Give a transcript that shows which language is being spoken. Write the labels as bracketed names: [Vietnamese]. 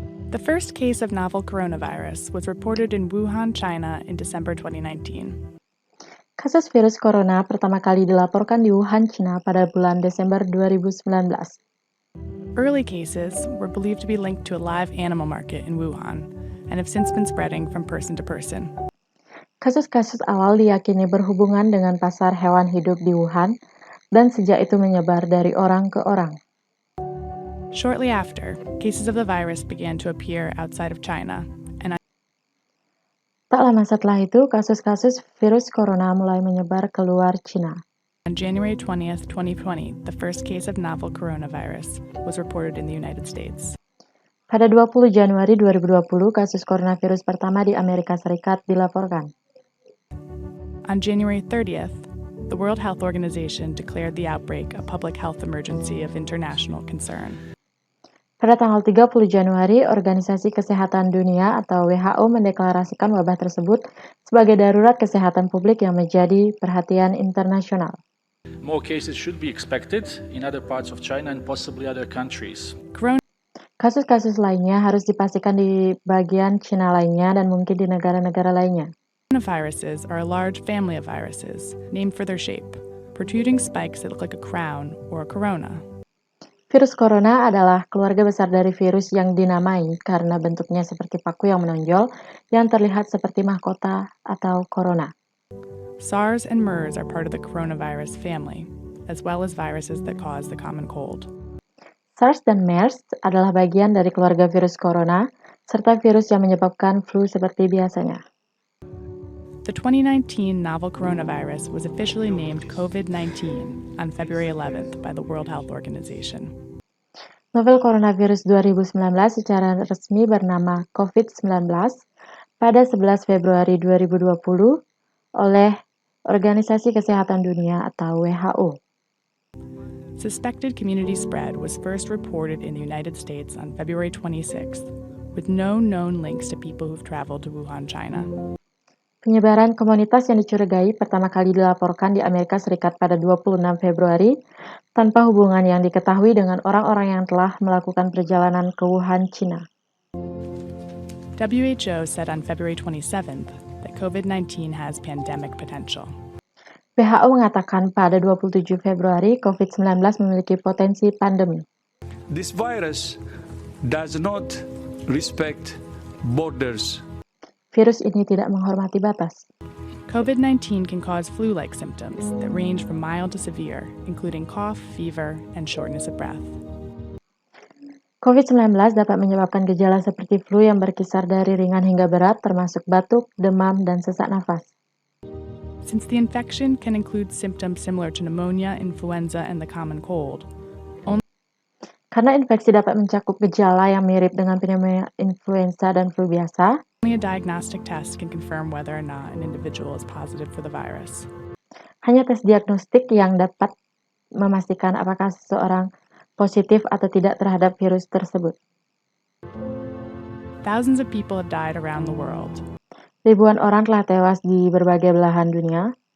[English] The first case of novel coronavirus was reported in Wuhan, China in December 2019. [Indonesian] Kasus virus corona pertama kali dilaporkan di Wuhan, China pada bulan Desember 2019. [English] Early cases were believed to be linked to a live animal market in Wuhan and have since been spreading from person to person. [Indonesian] Kasus-kasus awal diyakini berhubungan dengan pasar hewan hidup di Wuhan dan sejak itu menyebar dari orang ke orang. [English] Shortly after, cases of the virus began to appear outside of China, and [Indonesian] Tak lama setelah itu, kasus-kasus virus corona mulai menyebar keluar China. [English] on January 20th, 2020, the first case of novel coronavirus was reported in the United States. [Indonesian] Pada 20 Januari 2020, kasus coronavirus pertama di Amerika Serikat dilaporkan. [English] On January 30th, the World Health Organization declared the outbreak a public health emergency of international concern. [Indonesian] Pada tanggal 30 Januari, Organisasi Kesehatan Dunia atau WHO mendeklarasikan wabah tersebut sebagai darurat kesehatan publik yang menjadi perhatian internasional. [English] More cases should be expected in other parts of China and possibly other countries. [Indonesian] Kasus-kasus lainnya harus dipastikan di bagian China lainnya dan mungkin di negara-negara lainnya. [English] Coronaviruses are a large family of viruses, named for their shape, protruding spikes that look like a crown or a corona. [Indonesian] Virus corona adalah keluarga besar dari virus yang dinamai karena bentuknya seperti paku yang menonjol yang terlihat seperti mahkota atau corona. [English] SARS and MERS are part of the coronavirus family, as well as viruses that cause the common cold. [Indonesian] SARS dan MERS adalah bagian dari keluarga virus corona, serta virus yang menyebabkan flu seperti biasanya. [English] The 2019 novel coronavirus was officially named COVID-19 on February 11th by the World Health Organization. [Indonesian] Novel coronavirus 2019 secara resmi bernama COVID-19 pada 11 Februari 2020 oleh Organisasi Kesehatan Dunia atau WHO. [English] Suspected community spread was first reported in the United States on February 26th, with no known links to people who've traveled to Wuhan, China. [Indonesian] Penyebaran komunitas yang dicurigai pertama kali dilaporkan di Amerika Serikat pada 26 Februari tanpa hubungan yang diketahui dengan orang-orang yang telah melakukan perjalanan ke Wuhan, China. [English] WHO said on February 27th that COVID-19 has pandemic potential. [Indonesian] WHO mengatakan pada 27 Februari COVID-19 memiliki potensi pandemi. [English] This virus does not respect borders. [Indonesian] Virus ini tidak menghormati batas. [English] COVID-19 can cause flu-like symptoms that range from mild to severe, including cough, fever, and shortness of breath. [Indonesian] COVID-19 dapat menyebabkan gejala seperti flu yang berkisar dari ringan hingga berat, termasuk batuk, demam, dan sesak nafas. [English] Since the infection can include symptoms similar to pneumonia, influenza, and the common cold, [Indonesian] Karena infeksi dapat mencakup gejala yang mirip dengan pneumonia, influenza, dan flu biasa, [English] only a diagnostic test can confirm whether or not an individual is positive for the virus. [Indonesian] hanya tes diagnostik yang dapat memastikan apakah seseorang positif atau tidak terhadap virus tersebut. [English] Thousands of people have died around the world. [Indonesian] Ribuan orang telah tewas di berbagai belahan dunia.